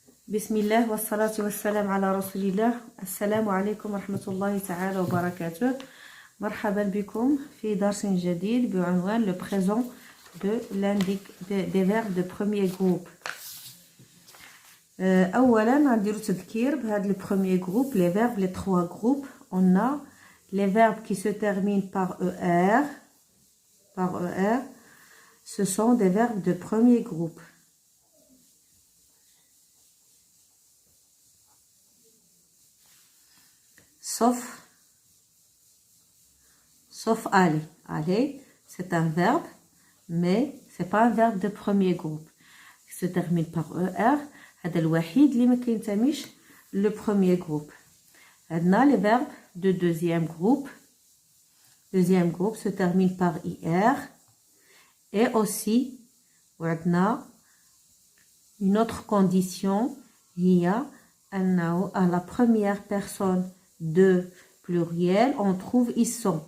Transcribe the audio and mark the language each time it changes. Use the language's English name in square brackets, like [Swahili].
[Arabic] بسم الله والصلاة والسلام على رسول الله. السلام عليكم ورحمة الله تعالى وبركاته. مرحبا بكم في درس جديد بعنوان [French] le présent des verbes de premier groupe. [Arabic] أولا نديرو تذكير بهذا [French] le premier groupe, les verbes, les trois groupes. On a les verbes qui se terminent par ER. Ce sont des verbes de premier groupe. Sauf aller. Aller, c'est un verbe, mais c'est pas un verbe de premier groupe. Il se termine par ER. [Arabic] هذا الوحيد اللي ما كينتميش [French] le premier groupe. [Arabic] عندنا [French] les verbes de deuxième groupe. Deuxième groupe se termine par IR. Et aussi, [Arabic] عندنا [French] une autre condition, [Arabic] هي أنه [French] à la première personne de pluriel, on trouve ils sont.